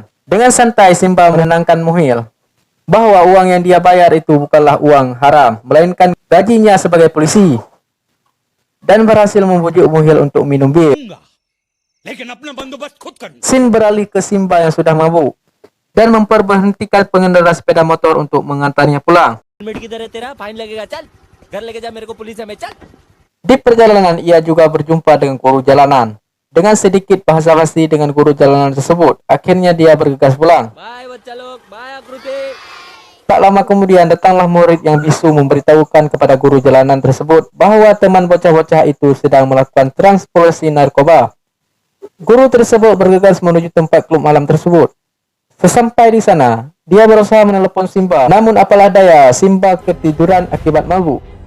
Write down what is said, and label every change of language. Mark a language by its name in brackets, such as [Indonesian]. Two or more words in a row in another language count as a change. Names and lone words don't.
[Indonesian] Dengan santai Simba menenangkan Muhil bahwa uang yang dia bayar itu bukanlah uang haram, melainkan gajinya sebagai polisi. Dan berhasil membujuk Muhil untuk minum bir. Scene beralih ke Simba yang sudah mabuk dan memperhentikan pengendara sepeda motor untuk mengantarnya pulang. [Hindi] हेलमेट किधर है तेरा? फाइन लगेगा, चल घर लेके जा, मेरे को पुलिस है, मैं चल। [Indonesian] Di perjalanan ia juga berjumpa dengan guru jalanan. Dengan sedikit basa-basi dengan guru jalanan tersebut, akhirnya dia bergegas pulang. [Hindi] बाय बच्चा लोग, बाय आकृति। [Indonesian] Tak lama kemudian datanglah murid yang bisu memberitahukan kepada guru jalanan tersebut bahwa teman bocah-bocah itu sedang melakukan transportasi narkoba. Guru tersebut bergegas menuju tempat klub malam tersebut. Sesampai di sana, dia berusaha menelepon Simba, namun apalah daya, Simba ketiduran akibat mabuk.